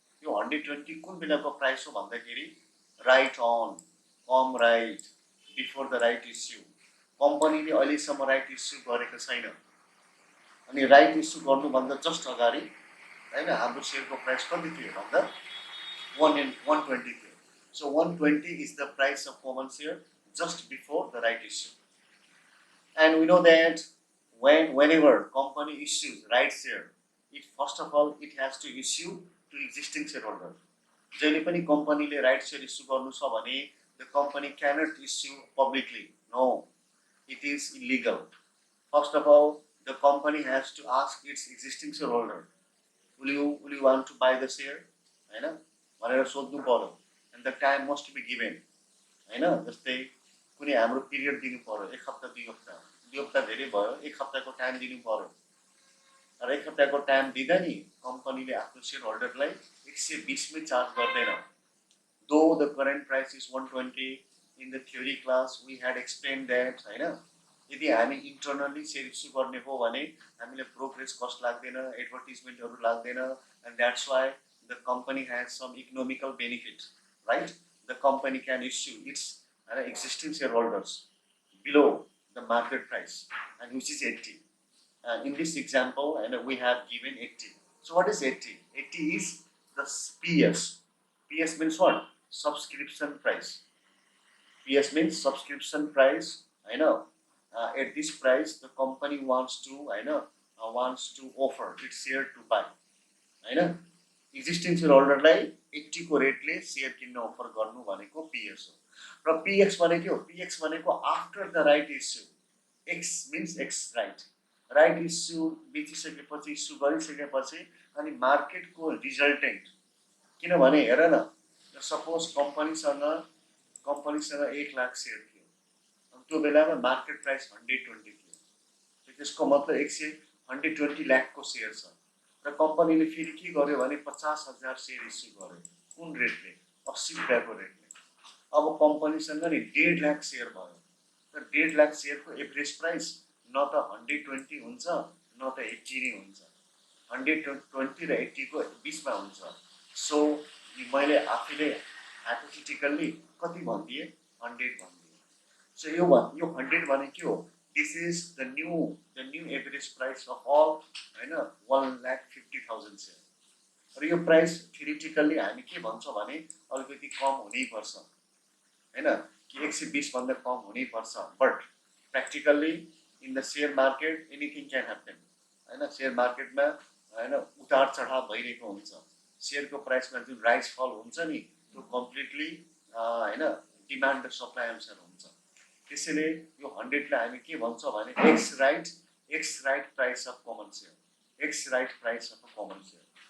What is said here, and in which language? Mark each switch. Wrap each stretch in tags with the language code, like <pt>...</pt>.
<ne>यो 120 कुन बेलाको प्राइस हो भन्दाखेरि</ne> <en>Right on, come right, before the right issue.</en> <ne>कम्पनीले अहिलेसम्म राइट इस्यु गरेको छैन अनि राइट इस्यु गर्नुभन्दा जस्ट अगाडि हैन हाम्रो सेयरको प्राइस कति थियो भन्दा 120 थियो.</ne> <en>So 120 is the price of common share just before the right issue. And we know that whenever company issues right share, it first of all it has to issue to existing shareholder.</en> <ne>जहिले पनि कम्पनीले right share issue गर्नु छ भने</ne> <en>the company cannot issue publicly. No, it is illegal. First of all, the company has to ask its existing shareholder, will you want to buy the share?</en> <ne>हैन भनेर सोध्नु पर्यो.</ne> <en>And the time must be given.</en> <ne>हैन जस्तै कुनै हाम्रो period दिनु पर्यो, एक हप्ता 2 हप्ता. 2 हप्ता धेरै भयो, एक हप्ताको टाइम दिनु पर्यो. र एक हप्ताको टाइम दिँदा नि कम्पनीले आफ्नो शेयर होल्डरलाई 120 मै चार्ज गर्दैन.</ne> <en>Though the current price is 120, in the theory class we had explained that</en> <ne>हैन यदि हामी इन्टरनली शेयर इस्यु गर्ने हो भने हामीले ब्रोकरेज कस्ट लाग्दैन, एडभर्टाइजमेन्टहरु लाग्दैन,</ne> <en>and that's why the company has some economical benefit, right? The company can issue its existing shareholders below the market price, and which is 80. In this example, and we have given 80. So what is 80? 80 is the PS. PS means what? Subscription price. PS means subscription price. I know. At this price, the company wants to offer its share to buy. I know.</en> <ne>Existing shareholderलाई 80 को रेटले share किन्न offer गर्नु भनेको PS हो. र PX भनेको PX भनेको after the right issue. X means X right. Right issue बितिसकेपछि issue गरिसकेपछि अनि मार्केटको रिजल्टेन्ट किनभने हेर न सपोज कम्पनीसँग 1 लाख शेयर थियो. अनि त्यो बेलामा मार्केट प्राइस 120 थियो. त्यसको मतलब 120 लाखको शेयर छ. र कम्पनीले फेरि के गर्यो भने 50,000 शेयर इस्यु गर्यो. कुन रेटले? 80 रुपैयाँको रेटले. अब कम्पनीसँग नि 1.5 लाख शेयर भयो. र 1.5 लाख शेयरको एभरेज प्राइस न त 120 हुन्छ न त 80 नै हुन्छ. 120 र 80 को बीचमा हुन्छ. सो मैले आफैले हाइपोथेटिकली कति भन्दिए 100 भन्दिए. सो यो 100 भने के हो?</ne> <en>This is the new average price of all हैन 1,50,000 share.</en> <ne>र यो प्राइस थ्योरेटिकली हामी के भन्छौं भने अलिकति कम हुनै पर्छ हैन कि 120 भन्दा कम हुनै पर्छ.</ne> <en>But practically in the share market anything can happen.</en> <ne>हैन शेयर मार्केटमा हैन उतार चढाव भइरहेको हुन्छ. शेयरको प्राइसमा जुन राइज फल हुन्छ नि त्यो कम्प्लिटली हैन डिमान्ड र सप्लाई अनुसार हुन्छ. त्यसैले यो 100 लाई हामी के भन्छौं भने x right price of common share. X right price of common share.</ne>